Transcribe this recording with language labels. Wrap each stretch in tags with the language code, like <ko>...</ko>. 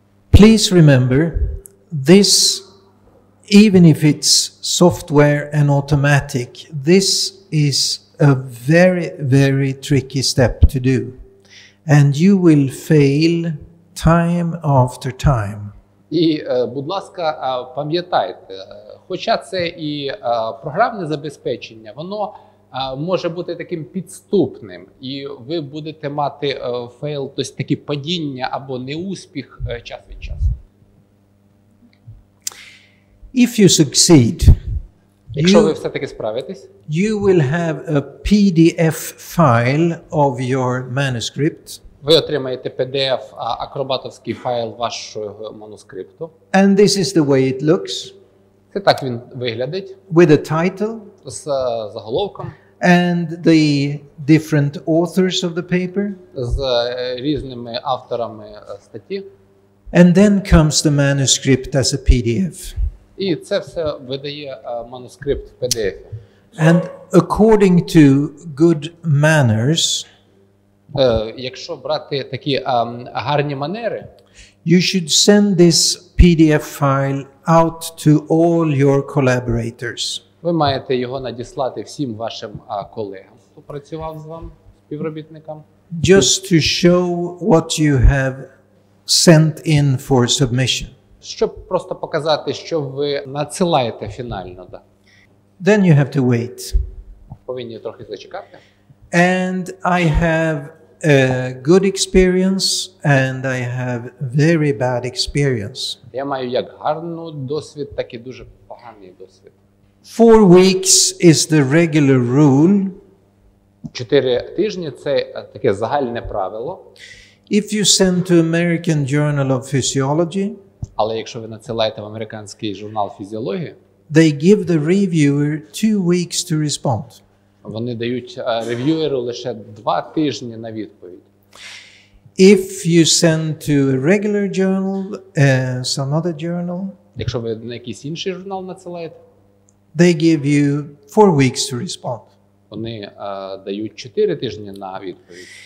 <en>Please remember, this, even if it's software and automatic, this is a very, very tricky step to do. And you will fail time after time.</en> <uk>І, будь ласка, пам'ятайте, хоча це і програмне забезпечення, воно може бути таким підступним, і ви будете мати фейл, тобто такі падіння або неуспіх час від часу.</uk> <en>If you succeed,</en> <uk>якщо ви все-таки справитесь,</uk> <en>you will have a PDF file of your manuscript.</en> <uk>Ви отримаєте PDF, акробатовський файл вашого манускрипту.</uk> <en>And this is the way it looks.</en> <uk>Це так він виглядить.</uk> <en>With a title.</en> <uk>З заголовком.</uk> <en>And the different authors of the paper.</en> <uk>З різними авторами статті.</uk> <en>And then comes the manuscript as a PDF.</en> <uk>І це все видає манускрипт в PDF.</uk> <en>And according to good manners,</en> <uk>якщо брати такі гарні манери,</uk> <en>you should send this PDF file out to all your collaborators.</en> <uk>Ви маєте його надіслати всім вашим колегам, хто працював з вами, співробітникам.</uk> <en>Just to show what you have sent in for submission.</en> <uk>Щоб просто показати, що ви надсилаєте фінально. Да.</uk> <en>Then you have to wait.</en> <uk>Повинні трохи зачекати.</uk> <en>And I have a good experience and I have very bad experience.</en> <uk>Я маю як гарний досвід, так і дуже поганий досвід.</uk> <en>4 weeks is the regular rule.</en> <uk>4 тижні – це таке загальне правило.</uk> <en>If you send to American Journal of Physiology,</en> <uk>але якщо ви надсилаєте в американський журнал фізіології,</uk> <en>they give the reviewer 2 weeks to respond.</en> <uk>Вони дають рев'юеру лише 2 тижні на відповідь.</uk> <en>If you send to a regular journal, some other journal,</en> <uk>якщо ви на якийсь інший журнал надсилаєте,</uk> <en>they give you 4 weeks to respond.</en> <uk>Вони дають 4 тижні на відповідь.</uk>